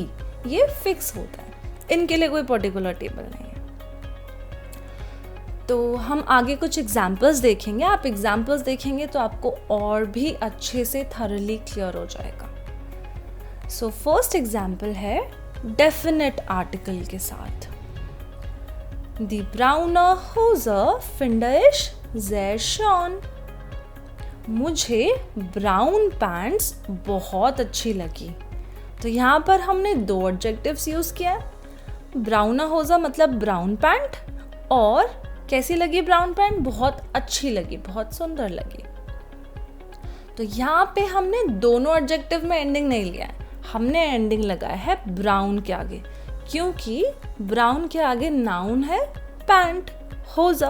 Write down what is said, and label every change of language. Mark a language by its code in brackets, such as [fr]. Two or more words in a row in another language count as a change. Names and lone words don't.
[hi] ये फिक्स होता है, इनके लिए कोई [en] particular table [hi] नहीं है। तो हम आगे कुछ एग्जाम्पल्स देखेंगे, आप एग्जाम्पल्स देखेंगे तो आपको और भी अच्छे से [en] thoroughly clear [hi] हो जाएगा। [en] So first example [hi] है [en] definite article [hi] के साथ। [de] Die braune Hose finde ich sehr schön। [hi] मुझे [en] brown pants [hi] बहुत अच्छी लगी। तो यहाँ पर हमने 2 एडजेक्टिव्स यूज़ किया है, [de] braune Hose [hi] मतलब [en] brown pants, [hi] और कैसी लगी [en] brown pants? [hi] बहुत अच्छी लगी, बहुत सुंदर लगी। तो यहाँ पे हमने दोनों एडजेक्टिव में एंडिंग नहीं लिया है, हमने एंडिंग लगाया है ब्राउन के आगे, क्योंकि ब्राउन के आगे नाउन है पैंट, होजा।